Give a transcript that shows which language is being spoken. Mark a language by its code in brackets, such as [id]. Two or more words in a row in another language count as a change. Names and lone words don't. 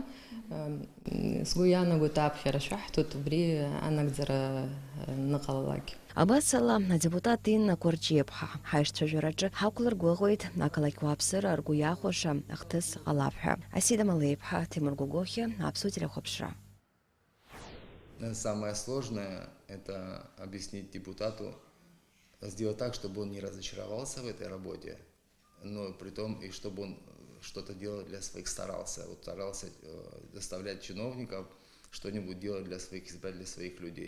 [ab] Сгәы иаанагоит аԥхьара шәаҳҭоит убри анагӡара ныҟалалак. Абасала адепутат Инна Кәарҷиаԥҳа ҳаишцәажәараҿы ҳақәлыргәыӷуеит ақалақь уааԥсыра ргәы иахәаша ахҭыс ҟалап ҳәа. Асида Малеиԥҳа, Тимур Гәыгәыхьа, Аԥсуа телехәаԥшра. [ru] Самое сложное – это объяснить депутату, сделать так, чтобы он не разочаровался в этой работе, но при том и чтобы он что-то делал для своих, старался заставлять чиновников что-нибудь делать для своих избирателей, для своих людей.